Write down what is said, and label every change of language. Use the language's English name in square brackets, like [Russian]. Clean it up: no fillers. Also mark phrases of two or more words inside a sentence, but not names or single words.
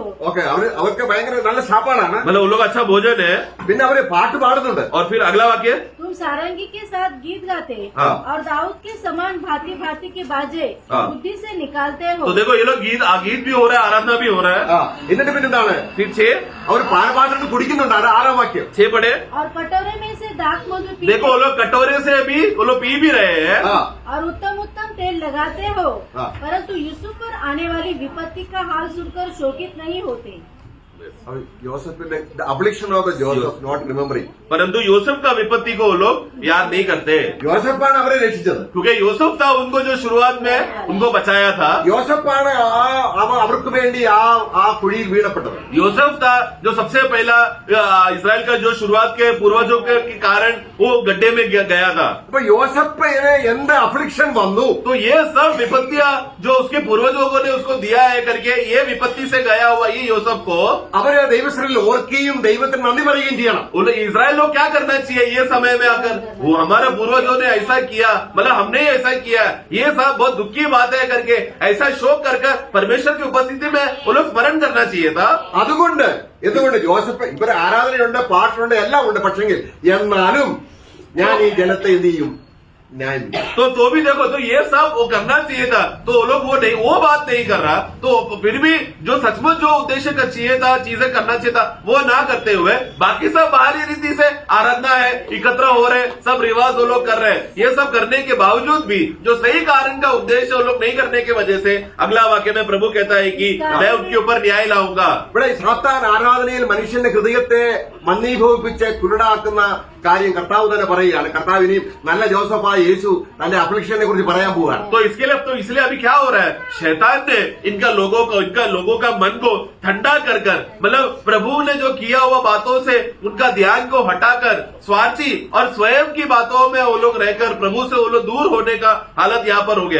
[Malayalam] ഓക്കെ, അവർക്ക് ഭയങ്കര നല്ല ശാപ്പാടാണ്. [Hindi] मतलब वो लोग अच्छा भोजन है। [Malayalam] പിന്നെ അവര് പാട്ട് പാടുന്നുണ്ട്. [Hindi] और फिर अगला वाक्य, तुम सारंगी के साथ गीत गाते हाँ। और दाऊद के समान भांति भांति के बाजे हाँ। बुद्धि से निकालते हो। तो देखो ये लोग गीत भी हो रहा है, आराधना भी हो रहा है। [Malayalam] ആ, എന്നിട്ട് പിന്നെന്താണ്, [Hindi] फिर 6 [Malayalam] അവർ പാനപാത്രം കുടിക്കുന്നുണ്ട്. അത് 6-ാം വാക്യം. [Hindi] 6 पढ़े, और कटोरे में से दाख मधु पीते देखो वो लोग कटोरे से भी वो लोग पी भी रहे हैं। ആ, और उत्तम उत्तम तेल लगाते हो, हाँ। परंतु यूसुफ पर आने वाली विपत्ति का हाल सुनकर शोकित नहीं होते। [Malayalam] അവർ ജോസഫിന്റെ [English] affliction of the Joseph not remembering. [Hindi] परंतु यूसुफ का विपत्ति को वो लोग याद नहीं करते, [Malayalam] യോസഫാണ് അവരെ രക്ഷിച്ചത്. [Hindi] क्योंकि यूसुफ था उनको जो शुरुआत में उनको बचाया था। [Malayalam] യോസഫാണ് അവർക്ക് വേണ്ടി ആ കുഴിയിൽ വീണപ്പെട്ടത്. [Hindi] यूसुफ था जो सबसे पहला इसराइल का जो शुरुआत के पूर्वजों के कारण वो गड्ढे में गया था। [Malayalam] അപ്പൊ യോസഫിന് എന്ത് അഫ്ലിക്ഷൻ വന്നു, [Hindi] तो ये सब विपत्तियां जो उसके पूर्वजों ने उसको दिया है करके, ये विपत्ति से गया हुआ ये यूसुफ को [Malayalam] അവര് ദൈവശ്രീയിൽ ഓർക്കുകയും ദൈവത്തിന് നന്ദി പറയുകയും ചെയ്യണം. [Hindi] इसराइल लोग क्या करना चाहिए ये समय में आकर? वो हमारे पूर्वजों ने ऐसा किया, मतलब हमने ऐसा किया, ये सब बहुत दुख की बात है करके ऐसा शोक कर परमेश्वर की उपस्थिति में वो लोग स्मरण करना चाहिए था। [Malayalam] അതുകൊണ്ട് എന്തുകൊണ്ട് ജോസഫ് ഇവര് ആരാധനയുണ്ട്, പാട്ടുണ്ട്, എല്ലാം ഉണ്ട്. പക്ഷെങ്കിൽ എന്നാലും ഞാൻ ഈ ജനത്തെ എന്ത് ചെയ്യും, [Hindi] न्याय मिला। तो भी देखो, तो ये सब वो करना चाहिए था, तो वो लोग वो बात नहीं कर रहा, तो फिर भी जो सचमुच जो उद्देश्य का चाहिए था, चीजें करना चाहिए था, वो ना करते हुए बाकी सब बाहरी रीति से आराधना है, एकत्र हो रहे, सब रिवाज वो लोग कर रहे हैं। ये सब करने के बावजूद भी जो सही कारण का उद्देश्य वो लोग नहीं करने की वजह से अगला वाक्य में प्रभु कहता है कि मैं उनके ऊपर न्याय लाऊंगा। [Malayalam] ഇവിടെ സാത്താൻ ആരാധനയിൽ മനുഷ്യന്റെ ഹൃദയത്തെ മന്ദീഭവിപ്പിച്ച് കുരുടാക്കുന്ന കാര്യം കർത്താവ് തന്നെ പറയുകയാണ്. കർത്താവ് ഇനിയും നല്ല ജോസഫായി യേശു തന്റെ അഫ്ലിക്ഷനെ കുറിച്ച് പറയാൻ പോവാണ്. [Hindi] तो इसके लिए तो इसलिए अभी क्या हो रहा है, शैतान ने इनका लोगों का मन को ठंडा कर मतलब प्रभु ने जो किया हुआ बातों से उनका ध्यान को हटाकर स्वार्थी और स्वयं की बातों में वो लोग रहकर प्रभु से वो लोग दूर होने का हालत यहाँ पर हो गया।